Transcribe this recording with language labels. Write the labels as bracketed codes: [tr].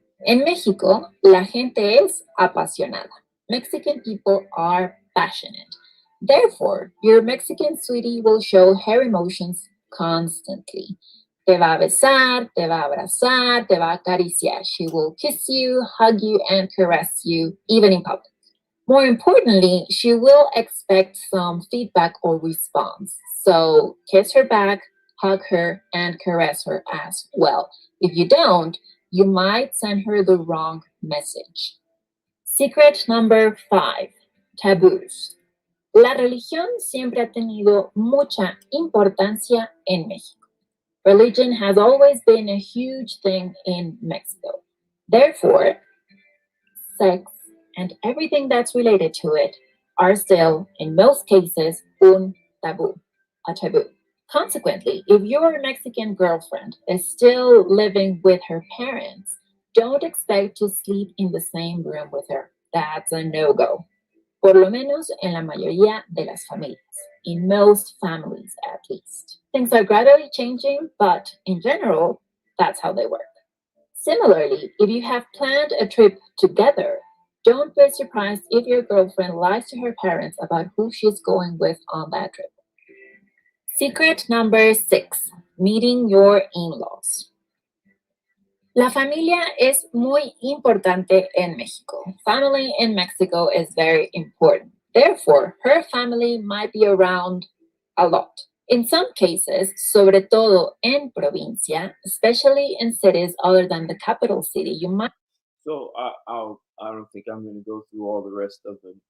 [es] En México, la gente es apasionada. [en] Mexican people are passionate. Therefore, your Mexican sweetie will show her emotions constantly. [es] Te va a besar, te va a abrazar, te va a acariciar. [en] She will kiss you, hug you, and caress you, even in public. More importantly, she will expect some feedback or response. So kiss her back, hug her, and caress her as well. If you don't, you might send her the wrong message. Secret number 5, tabús. [es] La religión siempre ha tenido mucha importancia en México. [en] Religion has always been a huge thing in Mexico. Therefore, sex, and everything that's related to it are still, in most cases, un taboo, a taboo. Consequently, if your Mexican girlfriend is still living with her parents, don't expect to sleep in the same room with her. That's a no-go. [es] Por lo menos en la mayoría de las familias. [en] In most families, at least. Things are gradually changing, but in general, that's how they work. Similarly, if you have planned a trip together, don't be surprised if your girlfriend lies to her parents about who she's going with on that trip. Secret number 6, meeting your in-laws. [es] La familia es muy importante en México. [en] Family in Mexico is very important. Therefore, her family might be around a lot. In some cases, [es] sobre todo en provincia, [en] especially in cities other than the capital city, you might. So I don't think I'm going to go through all the rest of them.